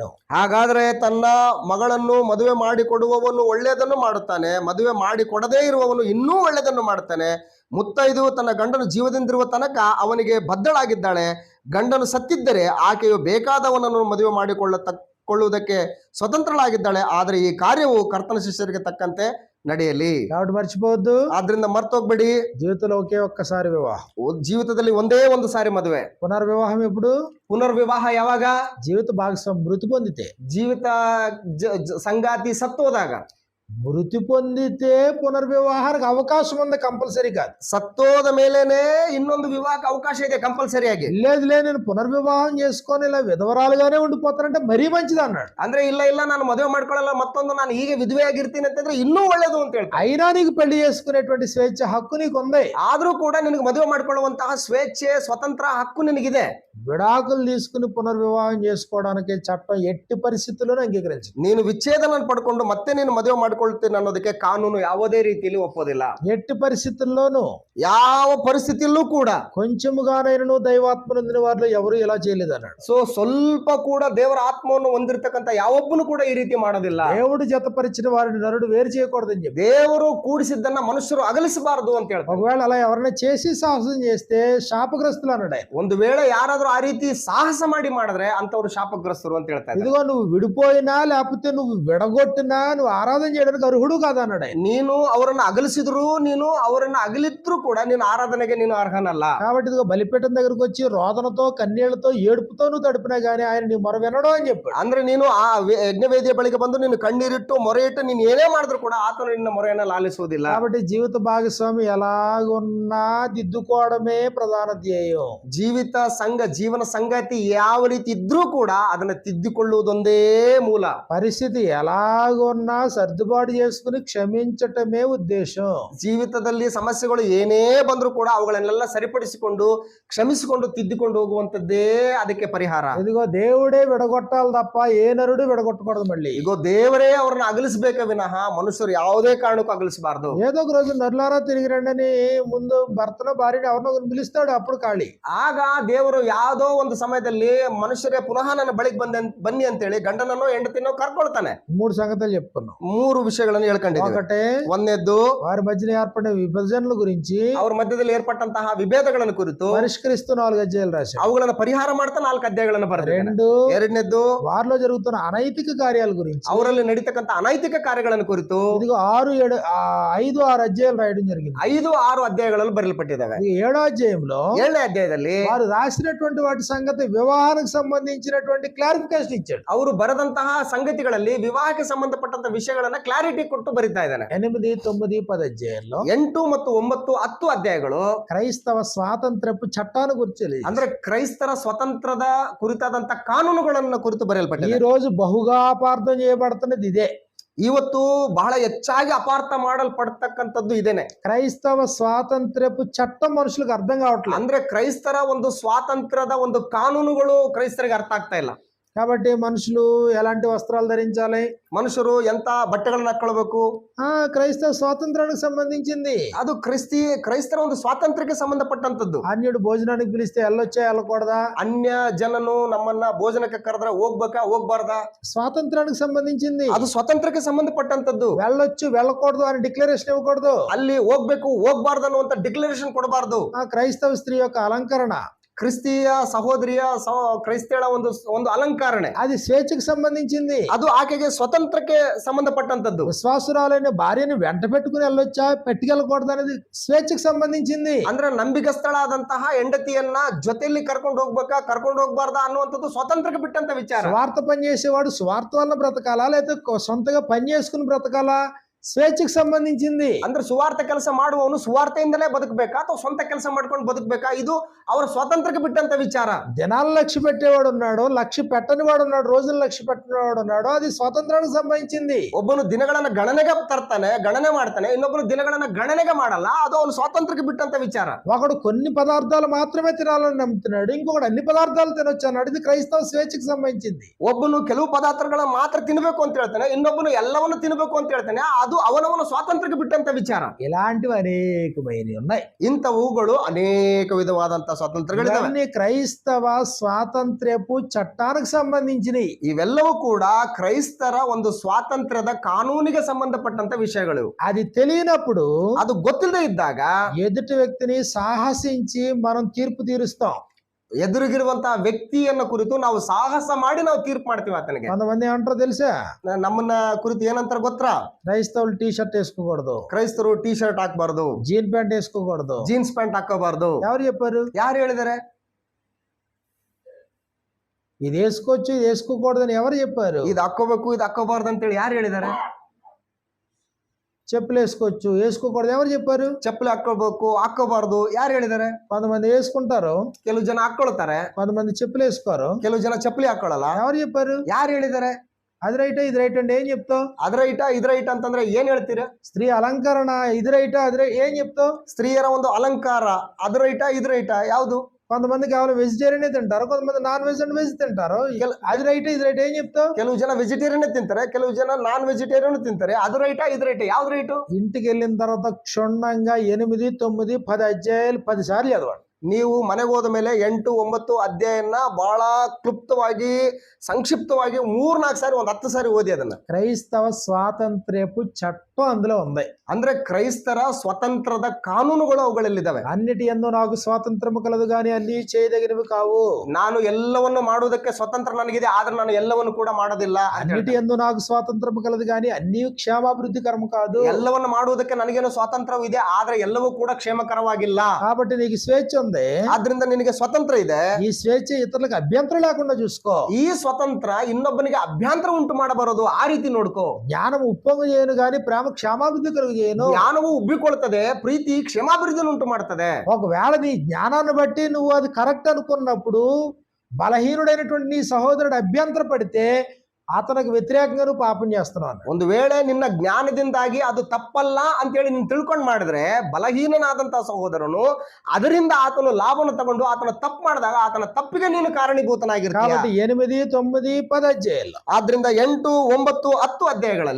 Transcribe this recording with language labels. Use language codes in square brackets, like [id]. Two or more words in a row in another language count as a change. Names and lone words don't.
[kn] ಹಾಗಾದ್ರೆ ತನ್ನ ಮಗಳನ್ನು ಮದುವೆ ಮಾಡಿಕೊಡುವವನು ಒಳ್ಳೆಯದನ್ನು ಮಾಡುತ್ತಾನೆ, ಮದುವೆ ಮಾಡಿಕೊಡದೇ ಇರುವವನು ಇನ್ನೂ ಒಳ್ಳೆಯದನ್ನು ಮಾಡ್ತಾನೆ. ಮುತ್ತೈದು ತನ್ನ ಗಂಡನು ಜೀವದಿಂದಿರುವ ತನಕ ಅವನಿಗೆ ಬದ್ಧಳಾಗಿದ್ದಾಳೆ. ಗಂಡನು ಸತ್ತಿದ್ದರೆ ಆಕೆಯು ಬೇಕಾದವನನ್ನು ಮದುವೆ ಮಾಡಿಕೊಳ್ಳುವುದಕ್ಕೆ ಸ್ವತಂತ್ರಳಾಗಿದ್ದಾಳೆ. ಆದರೆ ಈ ಕಾರ್ಯವು ಕರ್ತನ ಶಿಷ್ಯರಿಗೆ ತಕ್ಕಂತೆ ನಡೆಯಲಿ. [te] కాబట్టి మర్చిపోవద్దు, [kn] ಆದ್ರಿಂದ ಮರ್ತೋಗ್ಬೇಡಿ, [te] జీవితంలో ఒకే ఒక్కసారి వివాహం. [kn] ಜೀವಿತದಲ್ಲಿ ಒಂದೇ ಒಂದು ಸಾರಿ ಮದುವೆ. [te] పునర్వివాహం ఎప్పుడు? [kn] ಪುನರ್ವಿವಾಹ ಯಾವಾಗ? [te] జీవిత భాగస్వామి మృతి పొందితే. [kn] ಜೀವಿತ ಸಂಗಾತಿ ಸತ್ತೋದಾಗ. [te] మృతి పొందితే పునర్వివాహానికి అవకాశం ఉంది, కంపల్సరీ కాదు. [kn] ಸತ್ತೋದ ಮೇಲೇನೆ ಇನ್ನೊಂದು ವಿವಾಹಕ್ಕೆ ಅವಕಾಶ ಇದೆ, ಕಂಪಲ್ಸರಿಯಾಗಿ. [te] లేదు నేను పునర్వివాహం చేసుకొని ఇలా విధవరాలుగానే ఉండిపోతానంటే మరీ మంచిది అన్నాడు. [kn] ಅಂದ್ರೆ ಇಲ್ಲ ನಾನು ಮದುವೆ ಮಾಡ್ಕೊಳ್ಳಲ್ಲ, ಮತ್ತೊಂದು ನಾನು ಹೀಗೆ ವಿಧವೆಯಾಗಿರ್ತೀನಿ ಅಂತಂದ್ರೆ ಇನ್ನೂ ಒಳ್ಳೇದು ಅಂತ ಹೇಳ್ತಾರೆ. [te] అయినా నీకు పెళ్లి చేసుకునేటువంటి స్వేచ్ఛ హక్కు నీకు ఉంది. [kn] ಆದ್ರೂ ಕೂಡ ನಿನಗೆ ಮದುವೆ ಮಾಡ್ಕೊಳ್ಳುವಂತಹ ಸ್ವೇಚ್ಛೆ, ಸ್ವತಂತ್ರ ಹಕ್ಕು ನಿನಗಿದೆ. [te] విడాకులు తీసుకుని పునర్వివాహం చేసుకోవడానికి చట్టం ఎట్టి పరిస్థితుల్లోనూ అంగీకరించదు. [kn] ನೀನು ವಿಚ್ಛೇದನ ಪಡ್ಕೊಂಡು ಮತ್ತೆ ನೀನು ಮದುವೆ ಮಾಡ್ಕೊಳ್ತೀನಿ ಅನ್ನೋದಕ್ಕೆ ಕಾನೂನು ಯಾವುದೇ ರೀತಿಯಲ್ಲಿ ಒಪ್ಪೋದಿಲ್ಲ. [te] ఎట్టి పరిస్థితుల్లోనూ [kn] ಯಾವ ಪರಿಸ್ಥಿತಿಯಲ್ಲೂ ಕೂಡ. [te] కొంచెముగానైనను దైవాత్మ నొందిన వారిలో ఎవరు ఇలా చేయలేదు అన్నాడు. [kn] ಸೊ ಸ್ವಲ್ಪ ಕೂಡ ದೇವರ ಆತ್ಮವನ್ನು ಹೊಂದಿರತಕ್ಕಂತ ಯಾವೊಬ್ಬನು ಕೂಡ ಈ ರೀತಿ ಮಾಡೋದಿಲ್ಲ. [te] దేవుడు జతపరిచిన వారిని నరుడు వేరు చేయకూడదని చెప్పి, [kn] ದೇವರು ಕೂಡಿಸಿದ್ದನ್ನ ಮನುಷ್ಯರು ಅಗಲಿಸಬಾರದು ಅಂತ ಹೇಳ್ತಾರೆ. [te] ఒకవేళ అలా ఎవరైనా చేసి సాహసం చేస్తే శాపగ్రస్తులు అన్నాడు ఆయన. [kn] ಒಂದು ವೇಳೆ ಯಾರಾದ್ರೂ ಆ ರೀತಿ ಸಾಹಸ ಮಾಡಿ ಮಾಡಿದ್ರೆ ಅಂತವ್ರು ಶಾಪಗ್ರಸ್ತರು ಅಂತ ಹೇಳ್ತಾರೆ. [te] ఇదిగో నువ్వు విడిపోయినా లేకపోతే నువ్వు విడగొట్టినా నువ్వు ఆరాధన చేయడానికి అర్హుడు కాదు అన్నాడు ఆయన. [kn] ನೀನು ಅವರನ್ನ ಅಗಲಿಸಿದ್ರು, ನೀನು ಅವರನ್ನ ಅಗಲಿದ್ರು ಕೂಡ ನೀನು ಆರಾಧನೆಗೆ ನೀನು ಅರ್ಹನಲ್ಲ. [te] కాబట్టి ఇదిగో బలిపీఠం దగ్గరకు వచ్చి రోదనతో కన్నీళ్లతో ఏడుపుతో నువ్వు తడిపినా గానీ ఆయన నీ మొర వినడం అని చెప్పాడు. [kn] ಅಂದ್ರೆ ನೀನು ಆ ಯಜ್ಞವೇದಿಯ ಬಳಿಗೆ ಬಂದು ನೀನು ಕಣ್ಣೀರಿಟ್ಟು ಮೊರೆ ಇಟ್ಟು ನೀನು ಏನೇ ಮಾಡಿದ್ರು ಕೂಡ ಆತನು ನಿನ್ನ ಮೊರೆಯನ್ನ ಲಾಲಿಸುವುದಿಲ್ಲ. [te] కాబట్టి జీవిత భాగస్వామి ఎలాగున్నా దిద్దుకోవడమే ప్రధాన ధ్యేయం. [kn] ಜೀವನ ಸಂಗಾತಿ ಯಾವ ರೀತಿ ಇದ್ರೂ ಕೂಡ ಅದನ್ನ ತಿದ್ದಿಕೊಳ್ಳುವುದೊಂದೇ ಮೂಲ. [te] పరిస్థితి ఎలాగున్నా సర్దుబాటు చేసుకుని క్షమించటమే ఉద్దేశం. [kn] ಜೀವಿತದಲ್ಲಿ ಸಮಸ್ಯೆಗಳು ಏನೇ ಬಂದ್ರೂ ಕೂಡ ಅವುಗಳನ್ನೆಲ್ಲ ಸರಿಪಡಿಸಿಕೊಂಡು ಕ್ಷಮಿಸಿಕೊಂಡು ತಿದ್ದಿಕೊಂಡು ಹೋಗುವಂತದ್ದೇ ಅದಕ್ಕೆ ಪರಿಹಾರ. [te] ఇదిగో దేవుడే విడగొట్టాలి తప్ప ఏ నరుడు విడగొట్టకూడదు. మళ్ళీ [kn] ಈಗ ದೇವರೇ ಅವ್ರನ್ನ ಅಗಲಿಸಬೇಕ ವಿನಃ ಮನುಷ್ಯರು ಯಾವುದೇ ಕಾರಣಕ್ಕೂ ಅಗಲಿಸಬಾರದು. [te] ఏదో ఒక రోజు నరులారా తిరిగి రండి అని ముందు భర్తను భార్యని ఎవరినో పిలుస్తాడు, అప్పుడు ఖాళీ. [kn] ಆಗ ದೇವರು ಯಾವುದೋ ಒಂದು ಸಮಯದಲ್ಲಿ ಮನುಷ್ಯರೇ ಪುನಃ ನನ್ನ ಬಳಿಗೆ ಬನ್ನಿ ಅಂತೇಳಿ ಗಂಡನನ್ನೋ ಹೆಂಡತಿನೋ ಕರ್ಕೊಳ್ತಾನೆ. [te] 3 ಸಂಗతులు చెప్పుకున్నాం. [kn] 3 ವಿಷಯಗಳನ್ನು ಹೇಳ್ಕೊಂಡಿದ್ದೀವಿ. [te] ఒకటే, [kn] ಒಂದನೇದ್ದು [te] వారి మధ్యన ఏర్పడిన విభజనల గురించి, [kn] ಅವ್ರ ಮಧ್ಯದಲ್ಲಿ ಏರ್ಪಟ್ಟಂತಹ ವಿಭೇದಗಳನ್ನು ಕುರಿತು [te] పరిష్కరిస్తూ 4 అధ్యాయాలు రాశాడు. [kn] ಅವುಗಳನ್ನು ಪರಿಹಾರ ಮಾಡ್ತಾ 4 ಅಧ್ಯಾಯಗಳನ್ನು ಬರೆದಿದ್ದಾನೆ. 2, ಎರಡನೇದ್ದು [te] వారిలో జరుగుతున్న అనైతిక కార్యాల గురించి, [kn] ಅವರಲ್ಲಿ ನಡೀತಕ್ಕಂಥ ಅನೈತಿಕ ಕಾರ್ಯಗಳನ್ನು ಕುರಿತು [te] ఇదిగో 6, 7, 5, 6 అధ్యాయాలు రాయడం జరిగింది. [kn] 5, 6 అధ్యాయಗಳಲ್ಲಿ ಬರೆಯಲ್ಪಟ್ಟಿದ್ದಾವೆ. [te] 7వ అధ్యాయంలో [kn] 7ನೇ ಅಧ್ಯಾಯದಲ್ಲಿ [te] వారు రాసినటువంటి వాటి సంగతి వివాహానికి సంబంధించినటువంటి క్లారిఫికేషన్ ఇచ్చాడు. [kn] ಅವರು ಬರೆದಂತಹ ಸಂಗತಿಗಳಲ್ಲಿ ವಿವಾಹಕ್ಕೆ ಸಂಬಂಧಪಟ್ಟಂತ ವಿಷಯಗಳನ್ನ ಕ್ಲಾರಿಟಿ ಕೊಟ್ಟು ಬರೀತಾ ಇದ್ದಾನೆ. [te] 8, 9, 10 అధ్యాయాల్లో [kn] 8 ಮತ್ತು 9, 10 ಅಧ್ಯಾಯಗಳು [te] క్రైస్తవ స్వాతంత్రపు చట్టాన్ని గురించి, [kn] ಅಂದ್ರೆ ಕ್ರೈಸ್ತರ ಸ್ವತಂತ್ರದ ಕುರಿತಾದಂತ ಕಾನೂನುಗಳನ್ನ ಕುರಿತು [te] ఈ [kn] ಬರೆಯಲ್ಪಟ್ಟಿದೆ. [te] రోజు బహుగా అపార్థం చేయబడుతున్నది ఇదే. [kn] ಇವತ್ತು ಬಹಳ ಹೆಚ್ಚಾಗಿ ಅಪಾರ್ಥ ಮಾಡಲ್ಪಡ್ತಕ್ಕಂಥದ್ದು ಇದೇನೆ. [te] క్రైస్తవ స్వాతంత్రపు చట్టం మనుషులకు అర్థం కావట్లేదు. [kn] ಅಂದ್ರೆ ಕ್ರೈಸ್ತರ ಒಂದು ಸ್ವಾತಂತ್ರ್ಯದ ಒಂದು ಕಾನೂನುಗಳು ಕ್ರೈಸ್ತರಿಗೆ ಅರ್ಥ ಆಗ್ತಾ ಇಲ್ಲ. [te] కాబట్టి మనుషులు ఎలాంటి వస్త్రాలు ధరించాలి, [kn] ಮನುಷ್ಯರು ಎಂತ ಬಟ್ಟೆಗಳನ್ನ ಹಾಕೊಳ್ಬೇಕು, [te] క్రైస్తవ స్వాతంత్రానికి సంబంధించింది. [kn] ಅದು ಕ್ರೈಸ್ತರ ಒಂದು ಸ್ವಾತಂತ್ರ್ಯಕ್ಕೆ ಸಂಬಂಧಪಟ್ಟಂತದ್ದು. [te] అన్యుడు భోజనానికి పిలిస్తే వెళ్ళొచ్చా వెళ్ళకూడదా, [kn] ಅನ್ಯ ಜನನು ನಮ್ಮನ್ನ ಭೋಜನಕ್ಕೆ ಕರೆದ್ರೆ ಹೋಗ್ಬೇಕಾ ಹೋಗ್ಬಾರ್ದಾ, [te] స్వాతంత్రానికి సంబంధించింది. [kn] ಅದು ಸ್ವಾತಂತ್ರ್ಯಕ್ಕೆ ಸಂಬಂಧಪಟ್ಟಂತದ್ದು. [te] వెళ్ళొచ్చు వెళ్ళకూడదు అని డిక్లరేషన్ ఇవ్వకూడదు. [kn] ಅಲ್ಲಿ ಹೋಗ್ಬೇಕು ಹೋಗ್ಬಾರ್ದು ಅನ್ನುವಂತ ಡಿಕ್ಲರೇಷನ್ ಕೊಡಬಾರ್ದು. [te] క్రైస్తవ స్త్రీ యొక్క అలంకరణ, [kn] ಕ್ರಿಸ್ತಿಯ ಸಹೋದರಿಯ ಕ್ರೈಸ್ತಳ ಒಂದು ಅಲಂಕಾರಣೆ, [te] అది స్వేచ్ఛకు సంబంధించింది. [kn] ಅದು ಆಕೆಗೆ ಸ್ವತಂತ್ರಕ್ಕೆ ಸಂಬಂಧಪಟ್ಟಂತದ್ದು. [te] విశ్వాసురాలైన భార్యని వెంట పెట్టుకుని వెళ్ళొచ్చా పెట్టుకెళ్ళకూడదు అనేది స్వేచ్ఛకు సంబంధించింది. [kn] ಅಂದ್ರೆ ನಂಬಿಕಸ್ಥಳಾದಂತಹ ಹೆಂಡತಿಯನ್ನ ಜೊತೆಯಲ್ಲಿ ಕರ್ಕೊಂಡು ಹೋಗ್ಬೇಕಾ ಕರ್ಕೊಂಡು ಹೋಗ್ಬಾರ್ದಾ ಅನ್ನುವಂಥದ್ದು ಸ್ವಾತಂತ್ರ್ಯಕ್ಕೆ ಬಿಟ್ಟಂತ ವಿಚಾರ. [te] స్వార్థ పని చేసేవాడు స్వార్థ వల్ల బ్రతకాలా లేకపోతే సొంతగా పని చేసుకుని బ్రతకాలా, స్వేచ్ఛకు సంబంధించింది. [kn] ಅಂದ್ರೆ ಸುವಾರ್ತೆ ಕೆಲಸ ಮಾಡುವವನು ಸುವಾರ್ತೆಯಿಂದಲೇ ಬದುಕಬೇಕಾ ಅಥವಾ ಸ್ವಂತ ಕೆಲಸ ಮಾಡ್ಕೊಂಡು ಬದುಕಬೇಕಾ? ಇದು ಅವರ ಸ್ವಾತಂತ್ರ್ಯಕ್ಕೆ ಬಿಟ್ಟಂತ ವಿಚಾರ. [te] దినాలు లక్ష్య పెట్టేవాడు ఉన్నాడు, లక్ష్య పెట్టని వాడు ఉన్నాడు, రోజులు లక్ష్య పెట్టినవాడు ఉన్నాడు. అది స్వాతంత్రానికి సంబంధించింది. [kn] ಒಬ್ಬನು ದಿನಗಳನ್ನ ಗಣನೆಗೆ ತರ್ತಾನೆ, ಗಣನೆ ಮಾಡ್ತಾನೆ, ಇನ್ನೊಬ್ಬನು ದಿನಗಳನ್ನ ಗಣನೆಗೆ ಮಾಡಲ್ಲ. ಅದು ಅವನು ಸ್ವಾತಂತ್ರ್ಯಕ್ಕೆ ಬಿಟ್ಟಂತ ವಿಚಾರ. [te] ఒకడు కొన్ని పదార్థాలు మాత్రమే తినాలని నమ్ముతున్నాడు, ఇంకొకడు అన్ని పదార్థాలు తినొచ్చు అన్నాడు. ఇది క్రైస్తవ స్వేచ్ఛకు సంబంధించింది. [kn] ಒಬ್ಬನು ಕೆಲವು ಪದಾರ್ಥಗಳನ್ನ ಮಾತ್ರ ತಿನ್ಬೇಕು ಅಂತ ಹೇಳ್ತಾನೆ, ಇನ್ನೊಬ್ಬನು ಎಲ್ಲವನ್ನು ತಿನ್ಬೇಕು ಅಂತ ಹೇಳ್ತಾನೆ. ಅದು ಅವನವನ ಸ್ವಾತಂತ್ರ್ಯಕ್ಕೆ ಬಿಟ್ಟಂತ ವಿಚಾರ. [te] ఇలాంటివి అనేకమైనవి ఉన్నాయి. [kn] ಇಂಥವುಗಳು ಅನೇಕ ವಿಧವಾದಂತಹ ಸ್ವಾತಂತ್ರ್ಯಗಳಿದಾವೆ. [te] ఇవన్నీ క్రైస్తవ స్వాతంత్ర్యపు చట్టానికి సంబంధించినవి. [kn] ಇವೆಲ್ಲವೂ ಕೂಡ ಕ್ರೈಸ್ತರ ಒಂದು ಸ್ವಾತಂತ್ರ್ಯದ ಕಾನೂನಿಗೆ ಸಂಬಂಧಪಟ್ಟಂತ ವಿಷಯಗಳು. [te] అది తెలియనప్పుడు [kn] ಅದು ಗೊತ್ತಿಲ್ಲದೆ ಇದ್ದಾಗ [te] ఎదుటి వ్యక్తిని సాహసించి మనం తీర్పు తీరుస్తాం. [kn] ಎದುರಿಗಿರುವಂತಹ ವ್ಯಕ್ತಿಯನ್ನ ಕುರಿತು ನಾವು ಸಾಹಸ ಮಾಡಿ ನಾವು ತೀರ್ಪು ಮಾಡ್ತೀವಿ ಆತನಿಗೆ. [te] కొంతమంది ఏమంటారో తెలుసా? [kn] ನಮ್ಮನ್ನ ಕುರಿತು ಏನಂತಾರ ಗೊತ್ತಾ? [te] క్రైస్తవులు టీ షర్ట్ వేసుకోకూడదు, [kn] ಕ್ರೈಸ್ತರು ಟಿ ಶರ್ಟ್ ಹಾಕಬಾರ್ದು, [en] jean pant [te] వేసుకోకూడదు. [en] jeans pant [kn] ಹಾಕೋಬಾರ್ದು. [te] ఎవరు చెప్పారు? [kn] ಯಾರು ಹೇಳಿದಾರೆ? [te] ఇది వేసుకోవచ్చు ఇది వేసుకోకూడదని ఎవరు చెప్పారు? [kn] ಇದು ಹಾಕೋಬೇಕು ಇದು ಹಾಕೋಬಾರ್ದು ಅಂತೇಳಿ ಯಾರು ಹೇಳಿದಾರೆ? [te] చెప్పులు వేసుకోవచ్చు వేసుకోకూడదు ఎవరు చెప్పారు? [kn] ಚಪ್ಪಲಿ ಹಾಕೋಬೇಕು ಹಾಕೋಬಾರ್ದು ಯಾರು ಹೇಳಿದಾರೆ? [te] కొంతమంది వేసుకుంటారు, [kn] ಕೆಲವು ಜನ ಹಾಕೊಳ್ತಾರೆ, [te] కొంతమంది చెప్పులు వేసుకోరు. [kn] ಕೆಲವು ಜನ ಚಪ್ಪಲಿ ಹಾಕೊಳ್ಳಲ್ಲ. [te] ఎవరు చెప్పారు? [kn] ಯಾರು ಹೇಳಿದಾರೆ? [te] అది రైట్ ఇది రైట్ అంటే ఏం చెప్తావు? [kn] ಅದ್ರ ಇದ್ರ ಅಂತಂದ್ರೆ ಏನ್ ಹೇಳ್ತೀರಾ? [te] స్త్రీ అలంకరణ ఇది రైట్ అది రైట్ ఏం చెప్తావు? [kn] ಸ್ತ್ರೀಯರ ಒಂದು ಅಲಂಕಾರ ಅದ್ರ ಇದ್ರ ಯಾವುದು? [te] కొంతమంది కేవలం వెజిటేరియన్ తింటారు, కొంతమంది [en] non veg and veg [te] తింటారు. అది రైట్ ఇది రైట్ ఏం చెప్తావు? [kn] ಕೆಲವು ಜನ ವೆಜಿಟೇರಿಯನ್ ತಿಂತಾರೆ, ಕೆಲವು ಜನ [en] non vegetarian [kn] ತಿಂತಾರೆ. ಅದು ಇದ್ರ ಯಾವ್ದು ರೈಟು? [te] ఇంటికి వెళ్ళిన తర్వాత క్షుణ్ణంగా 8, 9, 10 అధ్యాయాలు 10 సార్లు చదవండి. [kn] ನೀವು ಮನೆಗೆ ಹೋದ ಮೇಲೆ 8, 9 ಅಧ್ಯಾಯನ ಬಹಳ ಕ್ಲುಪ್ತವಾಗಿ ಸಂಕ್ಷಿಪ್ತವಾಗಿ 3-4 ಸಾರಿ 10 ಸಾರಿ ಓದಿ ಅದನ್ನ. [te] క్రైస్తవ స్వాతంత్ర్యపు చట్టం అందులో ఉంది. [kn] ಅಂದ್ರೆ ಕ್ರೈಸ್ತರ ಸ್ವತಂತ್ರದ ಕಾನೂನುಗಳು ಅವುಗಳಲ್ಲಿದ್ದಾವೆ. [te] అన్నిటి యందు నాకు స్వాతంత్రము కలదు గాని అన్ని చేయదగినవి కావు. [kn] ನಾನು ಎಲ್ಲವನ್ನು ಮಾಡುವುದಕ್ಕೆ ಸ್ವತಂತ್ರ ನನಗಿದೆ, ಆದ್ರೆ ನಾನು ಎಲ್ಲವನ್ನು ಕೂಡ ಮಾಡೋದಿಲ್ಲ. [te] అన్నిటి యందు నాకు స్వాతంత్రము కలదు గాని అన్ని క్షేమాభివృద్ధికరము కాదు. [kn] ಎಲ್ಲವನ್ನು ಮಾಡುವುದಕ್ಕೆ ನನಗೇನು ಸ್ವಾತಂತ್ರ್ಯವಿದೆ, ಆದ್ರೆ ಎಲ್ಲವೂ ಕೂಡ ಕ್ಷೇಮಕರವಾಗಿಲ್ಲ. [te] కాబట్టి నీకు స్వేచ్ఛ ఉంది, [kn] ಆದ್ರಿಂದ ನಿನಗೆ ಸ್ವಾತಂತ್ರ್ಯ ಇದೆ. [te] ఈ స్వేచ్ఛ ఇతరులకు అభ్యంతరం లేకుండా చూసుకో. [kn] ಈ ಸ್ವತಂತ್ರ ಇನ್ನೊಬ್ಬನಿಗೆ ಅಭ್ಯಂತರ ಉಂಟು ಮಾಡಬಾರದು, ಆ ರೀತಿ ನೋಡ್ಕೋ. [te] జ్ఞానం ఉప్పొంగు చేయను గాని ప్రేమ క్షేమాభివృద్ధి కలుగు చేయను. [kn] ಜ್ಞಾನವು ಉಬ್ಬಿಕೊಳ್ತದೆ, ಪ್ರೀತಿ ಕ್ಷೇಮಾಭಿವೃದ್ಧಿಯನ್ನು ಉಂಟು ಮಾಡ್ತದೆ. [te] ఒకవేళ నీ జ్ఞానాన్ని బట్టి నువ్వు అది కరెక్ట్ అనుకున్నప్పుడు బలహీనుడైనటువంటి నీ సహోదరుడు అభ్యంతర పడితే అతనికి వ్యతిరేకంగా నువ్వు పాపం చేస్తున్నావు. [kn] ಒಂದು ವೇಳೆ ನಿನ್ನ ಜ್ಞಾನದಿಂದಾಗಿ ಅದು ತಪ್ಪಲ್ಲ ಅಂತೇಳಿ ನೀನು ತಿಳ್ಕೊಂಡು ಮಾಡಿದ್ರೆ, ಬಲಹೀನನಾದಂತಹ ಸಹೋದರನು ಅದರಿಂದ ಆತನು ಲಾಭವನ್ನು ತಗೊಂಡು ಆತನ ತಪ್ಪು ಮಾಡಿದಾಗ ಆತನ ತಪ್ಪಿಗೆ ನೀನು ಕಾರಣೀಭೂತನಾಗಿರ್ತೀಯ. [te] కాబట్టి 8, 9, 10 అధ్యాయాలు. [kn] ಆದ್ರಿಂದ 8, 9, 10 ಅಧ್ಯಾಯಗಳಲ್ಲಿ